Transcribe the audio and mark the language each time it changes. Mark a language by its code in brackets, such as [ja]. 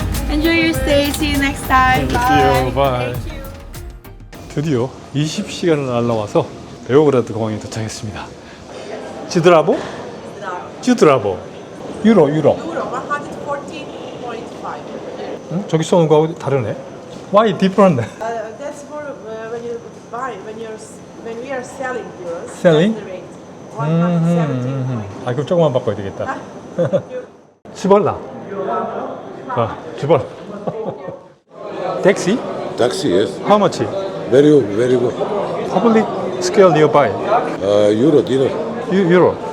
[en] Enjoy your stay. See you next time. Bye. Bye. [ko] 드디어 20시간을 날라와서 베오그라드 공항에 도착했습니다. 지드라보? 지드라보. 유로. [en] Euro 114.5. [ko] 응? 저기 쏘는 거하고 다르네. [en] Why different? That's for when you buy, when we are selling euros. Selling? That's the rate. 117. [ko] 아, 그럼 조금만 바꿔야 되겠다. 치벌라. 치벌. 택시? [en] Taxi, yes. How much? Very good, very good. Public scale nearby. Euro dinner. Euro.